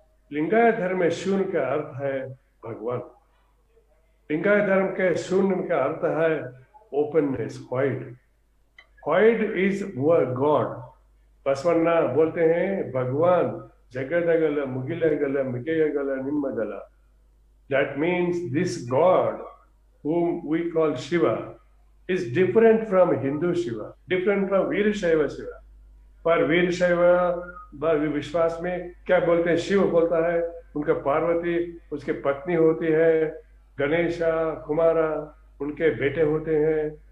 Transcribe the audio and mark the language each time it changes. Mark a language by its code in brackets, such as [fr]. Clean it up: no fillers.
[hi] लिंगायत धर्म में शून्य का अर्थ है भगवान। लिंगायत धर्म के शून्य का अर्थ है openness, white. [en] White is God. [hi] Basavanna बोलते हैं भगवान [kn] जगदगल मुगिलगल मिगयगल निम्मगल। [en] That means this God whom we call Shiva is different from Hindu Shiva, different from Veerashaiva Shiva. [hi] पर वीरशैव विश्वास में क्या बोलते हैं? शिव बोलता है, उनका पार्वती उसके पत्नी होती है, गणेशा कुमारा उनके बेटे होते हैं।